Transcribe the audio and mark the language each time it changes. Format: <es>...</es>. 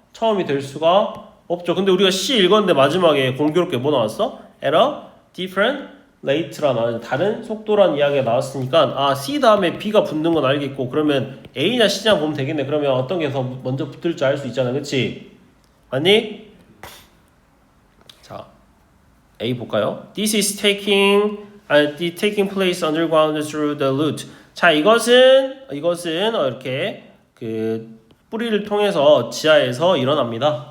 <ko>처음이 될 수가 없죠. 근데 우리가 C 읽었는데 마지막에 공교롭게 뭐 나왔어?</ko> <en>at a different rate</en> <ko>라는 다른 속도라는 이야기가 나왔으니까 C 다음에 B가 붙는 건 알겠고 그러면 A냐 C냐 보면 되겠네. 그러면 어떤 게 더 먼저 붙을지 알 수 있잖아, 그치? 맞니? 자, A 볼까요?</ko> <en>This is taking place underground through the root.</en> <ko>자, 이것은 이렇게 그 뿌리를 통해서 지하에서 일어납니다.</ko>